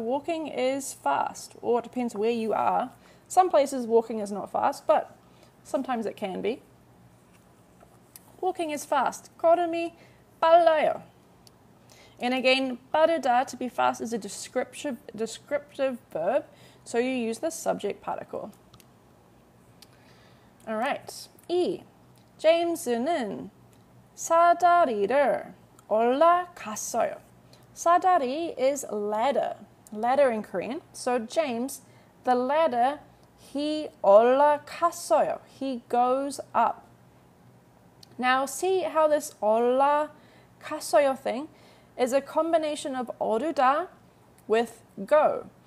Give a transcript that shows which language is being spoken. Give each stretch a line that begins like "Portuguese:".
English: Walking is fast, or it depends where you are. Some places walking is not fast, but sometimes it can be. Walking is fast.
Korean: 걸음이 빨라요.
English: And again, 빠르다, to be fast, is a descriptive verb, so you use the subject particle. All right. E.
Korean: 제임스는 사다리를 올라갔어요.
English: 사다리 is ladder. Ladder in Korean. So James, the ladder, he 올라갔어요. He goes up. Now see how this 올라갔어요 thing is a combination of 오르다 with go.